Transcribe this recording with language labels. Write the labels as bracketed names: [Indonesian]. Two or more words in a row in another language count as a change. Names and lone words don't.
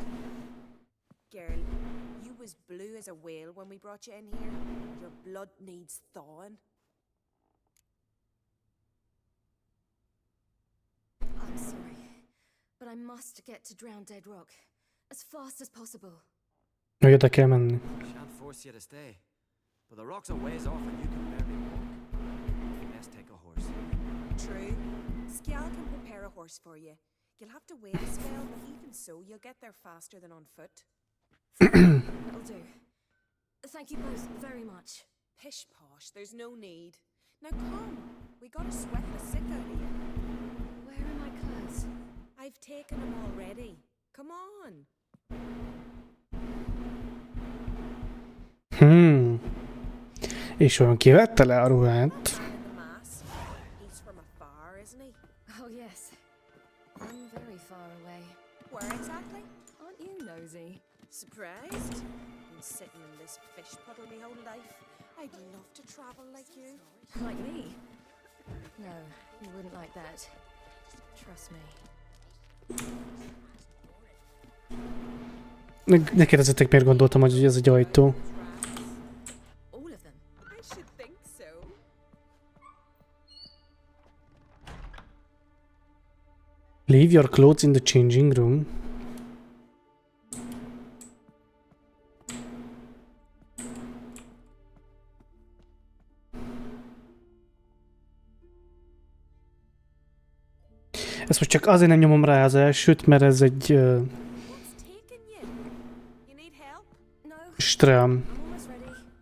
[English] Girl, you was blue as a whale when we brought you in here. Your blood needs thawing. I'm sorry, but I must get to Drowned Dead Rock as fast as possible. [Hungarian] Hogy oda kell menni. [English] Shan't force you to stay. But the rocks are ways off and you can barely walk. Best take a horse. True. Skjall can prepare a horse for you. You'll have to wait a spell, but even so, you'll get there faster than on foot. That'll do. Thank you both very much. Pish posh, there's no need. Now come, we gotta sweat the sick out of you. Where are my clothes? I've taken them already. Come on. [Hungarian] És olyan kivette le a ruhát. [English] In the mask. He's from afar, isn't he? Oh, yes. I'm very far away. Where exactly? Aren't you nosy? Surprised? Been sitting in this fish puddle my whole life. I'd love to travel like you. Like me? No, you wouldn't like that. Trust me. [Hungarian] Ne kérdezzetek, miért gondoltam, hogy ez egy ajtó. [English] All of them. I should think so. Leave your clothes in the changing room. [Hungarian] Ezt most csak azért nem nyomom rá az elsőt, mert ez egy [English] What's taking you? You need help? No, strám. I'm almost ready.